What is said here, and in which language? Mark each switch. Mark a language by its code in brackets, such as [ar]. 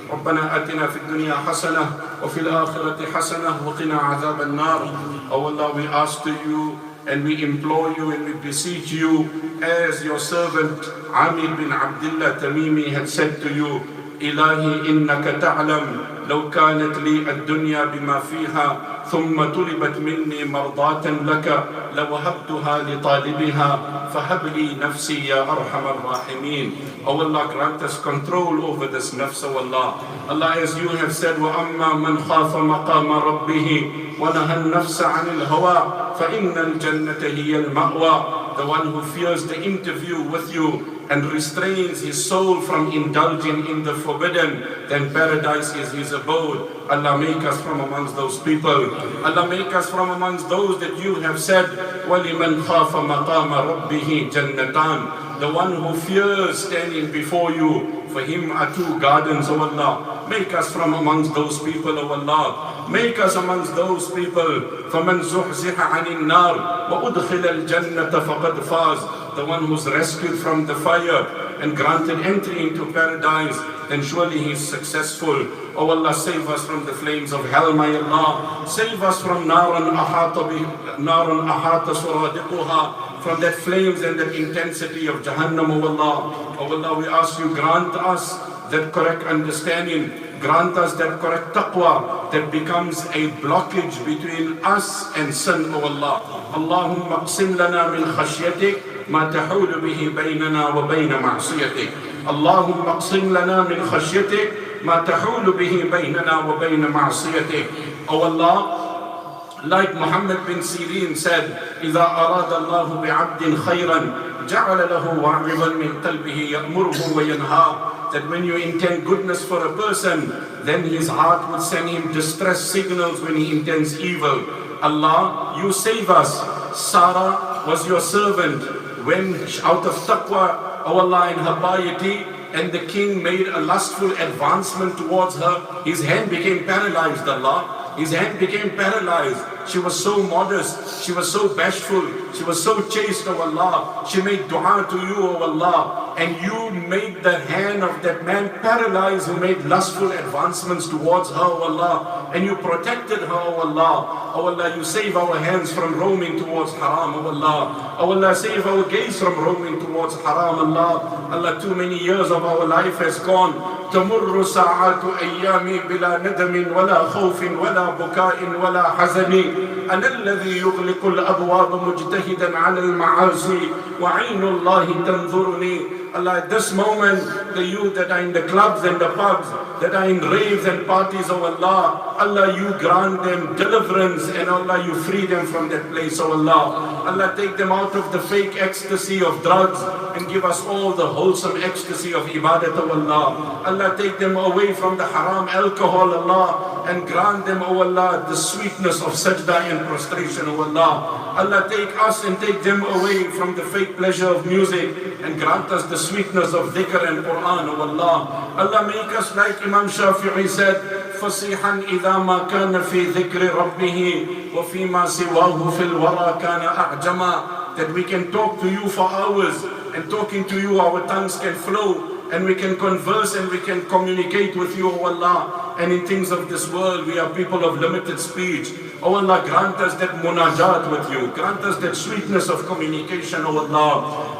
[ar] ربنا آتنا في الدنيا حسنة وفي الآخرة حسنة وقنا عذاب النار. [en] Oh Allah, we ask to you and we implore you and we beseech you, as your servant Amir bin Abdullah Tamimi had said to you, [ar] إلهي إنك تعلم لو كانت لي الدنيا بما فيها ثم طلبت مني مرضاة لك لوهبتها لطالبها فهب لي نفسي يا أرحم الراحمين. [en] Oh Allah, grant us control over this nafs, oh Allah. Allah, as you have said, [ar] وَأَمَّا مَنْ خَافَ مَقَامَ رَبِّهِ وَنَهَى النَّفْسَ عَنِ الْهَوَىٰ فَإِنَّ الْجَنَّةَ هِيَ الْمَأْوَىٰ. [en] The one who fears the interview with you and restrains his soul from indulging in the forbidden, then paradise is his abode. Allah, make us from amongst those people. Allah, make us from amongst those that you have said, [ar] وَلِمَنْ خَافَ مَقَامَ رَبِّهِ جَنَّتَانِ. [en] The one who fears standing before you, for him are two gardens, O Allah. Make us from amongst those people, O Allah. Make us amongst those people. [ar] فَمَنْ زُحْزِحَ عَنِ النَّارِ وَأُدْخِلَ الْجَنَّةَ فَقَدْ فَازَ. [en] The one who's rescued from the fire and granted entry into paradise, then surely he is successful. Oh Allah, save us from the flames of hell, my Allah. Save us from [ar] narun ahata suradiquha, [en] from that flames and that intensity of Jahannam, oh Allah. Oh Allah, we ask you, grant us that correct understanding, grant us that correct taqwa that becomes a blockage between us and sin, oh Allah. [ar] Allahumma qsim lana min khashyatik ما تحول به بيننا وبين معصيتك. اللهم اقسم لنا من خشيتك ما تحول به بيننا وبين معصيتك. [en] Oh Allah, like Muhammad bin Sirin said, [ar] إذا أراد الله بعبد خيرا جعل له واعظا من قلبه يأمره وينهاه. [en] That when you intend goodness for a person, then his heart will send him distress signals when he intends evil. Allah, you save us. Sarah was your servant. When out of taqwa, oh Allah, in her piety, and the king made a lustful advancement towards her, his hand became paralyzed, Allah. His hand became paralyzed. She was so modest, she was so bashful, she was so chaste, oh Allah. She made dua to you, oh Allah. And you made the hand of that man paralyzed who made lustful advancements towards her, oh Allah. And you protected her, oh Allah. Oh Allah, you save our hands from roaming towards haram, oh Allah. Oh Allah, save our gaze from roaming towards haram, Allah. Allah, too many years of our life has gone. [ar] تمر ساعات أيامي بلا ندم ولا خوف ولا بكاء ولا حزن. أنا الذي يغلق الأبواب مجتهدا على المعاصي وعين الله تنظرني. [en] Allah, at this moment, the youth that are in the clubs and the pubs, that are in raves and parties, oh Allah, Allah, you grant them deliverance, and Allah, you free them from that place, oh Allah. Allah, take them out of the fake ecstasy of drugs and give us all the wholesome ecstasy of ibadat, oh Allah. Allah, take them away from the haram alcohol, Allah, and grant them, oh Allah, the sweetness of sajda and prostration, oh Allah. Allah, take us and take them away from the fake pleasure of music and grant us the sweetness of dhikr and Quran, oh Allah. Allah, make us like Imam Shafi'i said, [ar] فَصِيحًا إِذَا مَا كَانَ فِي ذِكْرِ رَبِّهِ وَفِي مَا سِوَاهُ فِي الْوَرَى كَانَ أَعْجَمًا. [en] That we can talk to you for hours, and talking to you our tongues can flow, and we can converse and we can communicate with you, oh Allah. And in things of this world, we are people of limited speech. Oh Allah, grant us that munajat with you. Grant us that sweetness of communication, oh Allah.